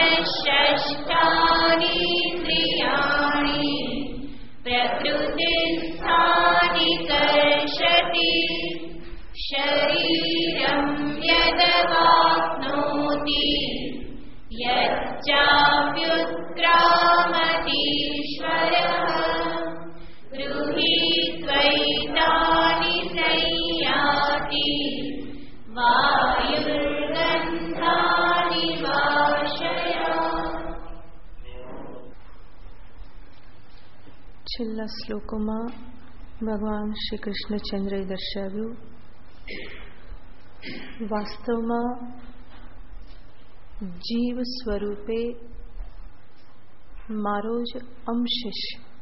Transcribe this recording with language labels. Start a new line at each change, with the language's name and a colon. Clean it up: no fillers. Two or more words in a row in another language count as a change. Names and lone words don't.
Sanskrit: षष्ठानीन्द्रियाणि प्रकृतिस्थानि कर्षति शरीरं यदवाप्नोति यच्चाप्युत्क्रामतीश्वरः गृहीत्वैतानि संयाति वायुर्गन्धानि वाशयात्.
Gujarati: છેલ્લા શ્લોકોમાં ભગવાન શ્રી કૃષ્ણચંદ્રએ દર્શાવ્યું વાસ્તવમાં જીવ સ્વરૂપે મારો જ અંશ છે.